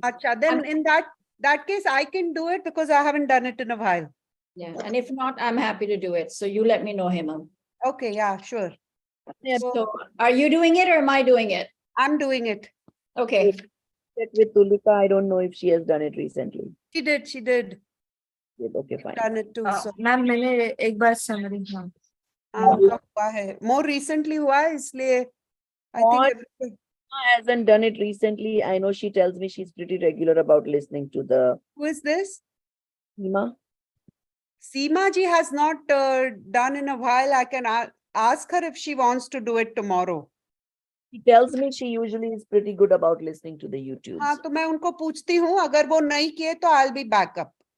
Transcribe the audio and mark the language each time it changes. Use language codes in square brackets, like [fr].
[en] Acha, then in that case, I can do it because I haven't done it in a while. Yeah, and if not, I'm happy to do it. So you let me know, Hemam. Okay, yeah, sure. So are you doing it or am I doing it? I'm doing it. Okay. Check with Tulika. I don't know if she has done it recently. She did. Okay, fine. Done it too. So [hi] ma'am मैंने एक बार summary हाँ. कब हुआ है? [en] More recently [hi] हुआ है, इसलिए [en] I think everybody hasn't done it recently. I know she tells me she's pretty regular about listening to the. Who is this? Seema. Seema ji has not done in a while. I can ask her if she wants to do it tomorrow. She tells me she usually is pretty good about listening to the YouTube. [hi] हाँ, तो मैं उनको पूछती हूँ, अगर वो नहीं किए तो [en] I'll be back up.